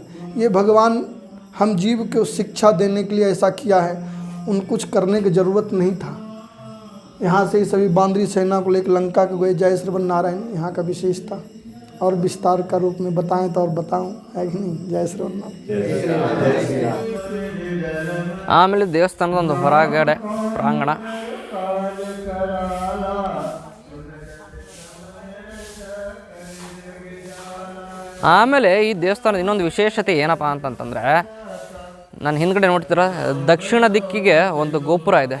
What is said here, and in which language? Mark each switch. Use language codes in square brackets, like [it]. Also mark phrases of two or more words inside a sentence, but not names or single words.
[hi] ये भगवान हम जीव को शिक्षा देने के लिए ऐसा किया है, उन कुछ करने की ज़रूरत नहीं था। यहाँ से ही सभी बांदरी सेना को लेकर लंका को गए। जय श्रवण नारायण यहाँ का विशेषता, और विस्तार का रूप में बताएं तो और बताऊं, है कि नहीं? जय श्रवण नारायण। [kn] ಆಮೇಲೆ ದೇವಸ್ಥಾನದ ಒಂದು ಹೊರಗಡೆ ಪ್ರಾಂಗಣ, ಆಮೇಲೆ ಈ ದೇವಸ್ಥಾನದ ಇನ್ನೊಂದು ವಿಶೇಷತೆ ಏನಪ್ಪ ಅಂತಂತಂದರೆ, ನಾನು ಹಿಂದ್ಗಡೆ ನೋಡ್ತೀರ ದಕ್ಷಿಣ ದಿಕ್ಕಿಗೆ ಒಂದು ಗೋಪುರ ಇದೆ.